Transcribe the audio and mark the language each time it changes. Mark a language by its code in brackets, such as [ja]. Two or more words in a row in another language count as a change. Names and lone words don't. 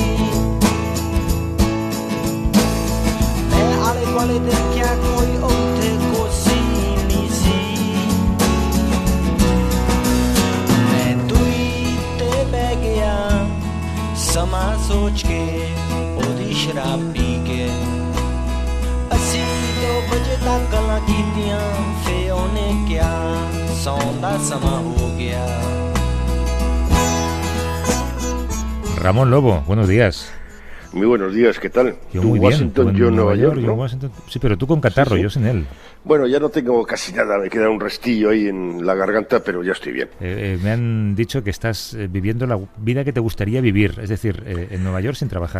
[pa] ਮੈਂ ਆਲੇ ਦੁਆਲੇ ਦੇਖਿਆ ਕੋਈ ਉੱਥੇ ਕੋਸੀ ਨਹੀਂ ਸੀ ਮੈਂ ਦੂਰੀ ਤੇ ਬਹਿ ਗਿਆ ਸਮਾਂ ਸੋਚ ਕੇ ਉਹਦੀ ਸ਼ਰਾਬ ਪੀ ਕੇ ਅਸੀਂ 2 ਵਜੇ ਤੱਕ ਗੱਲਾਂ ਕੀਤੀਆਂ ਫੇ ਉਹਨੇ ਕਿਹਾ ਸੌਣ ਦਾ ਸਮਾਂ ਹੋ ਗਿਆ [es] Ramón Lobo, buenos días. Muy buenos días, ¿qué tal? Yo muy Washington, bien. yo en Nueva York, yo ¿no? en Washington. Sí, pero tú con catarro, Sí. yo sin él. Bueno, ya no tengo casi nada, me queda un restillo ahí en la garganta, pero ya estoy bien. Me han dicho que estás viviendo la vida que te gustaría vivir, es decir, en Nueva York sin trabajar.